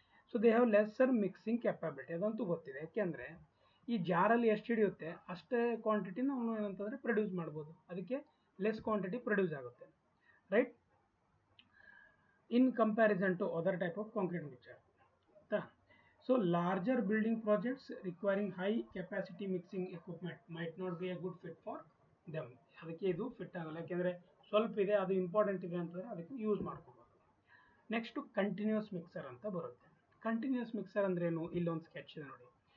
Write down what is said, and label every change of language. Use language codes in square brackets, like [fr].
[en] so they have lesser mixing capability, [kn] ಅದಂತೂ ಗೊತ್ತಿದೆ. ಯಾಕೆಂದರೆ ಈ ಜಾರಲ್ಲಿ ಎಷ್ಟು ಹಿಡಿಯುತ್ತೆ ಅಷ್ಟೇ ಕ್ವಾಂಟಿಟಿ ನಾವು ಏನಂತಂದರೆ ಪ್ರೊಡ್ಯೂಸ್ ಮಾಡ್ಬೋದು, ಅದಕ್ಕೆ ಲೆಸ್ ಕ್ವಾಂಟಿಟಿ ಪ್ರೊಡ್ಯೂಸ್ ಆಗುತ್ತೆ, right, [en] in comparison to other type of concrete mixer [kn] ಆಯಿತಾ. [en] So larger building projects requiring high capacity mixing equipment might not be a good fit for them. [kn] ಅದಕ್ಕೆ ಇದು fit ಆಗಲ್ಲ, ಯಾಕೆಂದರೆ ಸ್ವಲ್ಪ ಇದೆ, ಅದು ಇಂಪಾರ್ಟೆಂಟ್ ಇದೆ ಅಂತಂದರೆ ಅದಕ್ಕೆ ಯೂಸ್ ಮಾಡ್ಕೋಬೋದು. ನೆಕ್ಸ್ಟು ಕಂಟಿನ್ಯೂಸ್ ಮಿಕ್ಸರ್ ಅಂತ ಬರುತ್ತೆ. ಕಂಟಿನ್ಯೂಸ್ ಮಿಕ್ಸರ್ ಅಂದ್ರೇನು, ಇಲ್ಲೊಂದು ಸ್ಕೆಚ್ ಇದೆ ನೋಡಿ.